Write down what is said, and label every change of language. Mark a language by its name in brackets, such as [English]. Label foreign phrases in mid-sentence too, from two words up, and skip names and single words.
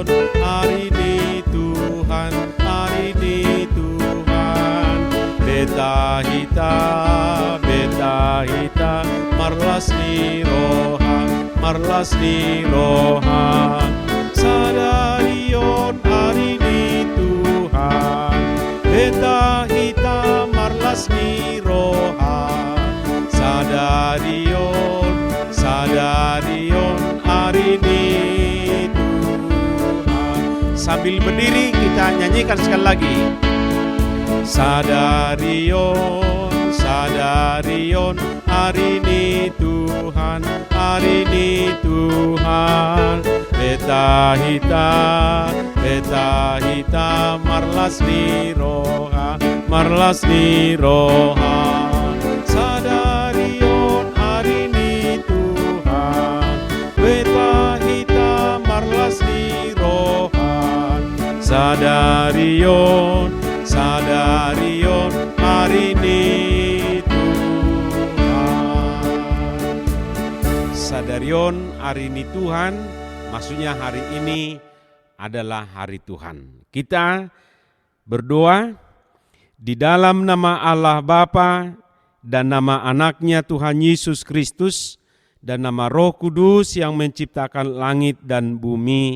[Indonesian] hari ini Tuhan, hari ini Tuhan. [Batak Toba] Beta hita, marlas ni roha. [Indonesian] Sadarion, hari ini Tuhan. [Batak Toba] Beta hita, marlas ni roha. Sadarion, sadarion, [Indonesian] hari ini Tuhan. Sambil berdiri kita nyanyikan sekali lagi. [Batak Toba] Sadarion, sadarion, [Indonesian] hari ini Tuhan, hari ini Tuhan. [Batak Toba] Beta hita, marlas ni roha, marlas ni roha. [Indonesian] Sadarion, hari ini Tuhan. [Batak Toba] Beta hita, marlas ni roha. Sadarion, sadarion, [Indonesian] hari ini Tuhan. Sadarion, hari ini Tuhan, maksudnya hari ini adalah hari Tuhan. Kita berdoa di dalam nama Allah Bapa dan nama anaknya Tuhan Yesus Kristus dan nama Roh Kudus yang menciptakan langit dan bumi.